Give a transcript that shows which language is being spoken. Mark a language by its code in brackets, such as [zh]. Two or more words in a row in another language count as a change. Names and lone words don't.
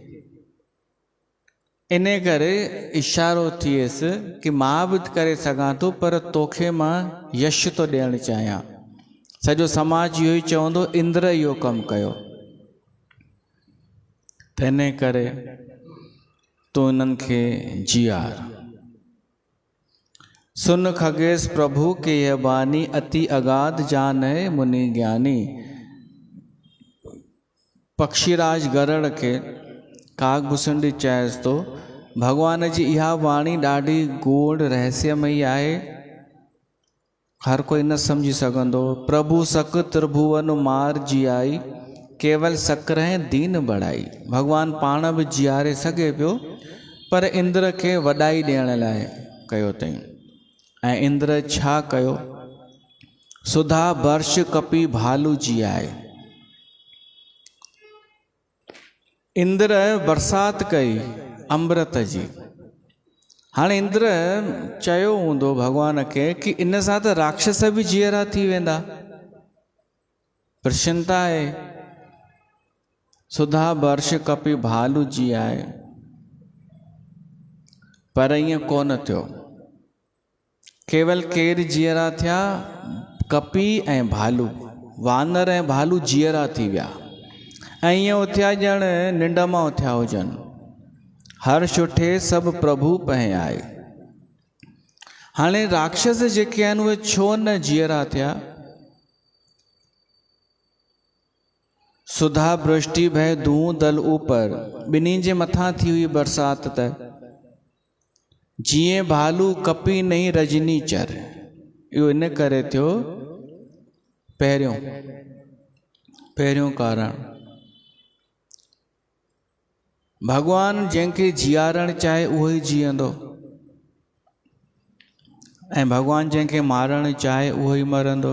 [sd] इन करे इशारो थियसि कि मां बि करे सघां थो, पर तोखे मां यश थो ॾियणु चाहियां। सॼो समाज इहो ई चवंदो इंद्र इहो कमु कयो। त इन करे तूं इन्हनि खे जीआर। [awa] सुन खगेश प्रभु के यह बानी अति अगाध जान है मुनि ज्ञानी। [sd] पक्षीराज गरुड़ के काकभूषुंडी चएसि थो भॻवान जी इहा वाणी ॾाढी गूढ़ रहस्यमयी आहे, हर कोई न सम्झी सघंदो। [awa] प्रभु सक त्रिभुवन मार जियाई केवल सक्रें दीन बढ़ाई। [sd] भॻवान पाण बि जीआरे सघे पियो, पर इंद्र खे वॾाई ॾियण लाइ कयो अथईं। ऐं इंद्र छा कयो? [awa] सुधा वर्ष कपी भालू जियाए। [sd] इंद्र बरसाति कई अमृत जी। हाणे इंद्र चयो हूंदो भॻवान खे कि इन सां त राक्षस बि जीअरा थी वेंदा, प्रसन्नता आहे। [awa] सुधा वर्ष कपी भालू जियाए, [sd] पर ईअं कोन थियो। केवल केर जीअरा थिया? कपी ऐं भालू, वानर ऐं भालू जीअरा थी विया। ऐं ईअं उथिया ॼण निंड मां उथिया हुजनि। [awa] हर्ष उठे सभु प्रभु पहे आए। [sd] हाणे राक्षस जेके आहिनि उहे छो न जीअरा थिया? [awa] सुधा वृष्टि भय दूं दल ऊपर, [sd] ॿिन्ही जे मथां थी हुई बरसाति त जीअं [awa] भालू कपी नहीं रजनी चर। [sd] इहो इन करे थियो पहिरियों कारण। भॻवान जंहिंखे जीआरणु चाहे उहो ई जीअंदो, ऐं भॻवान जंहिंखे मारणु चाहे उहो ई मरंदो।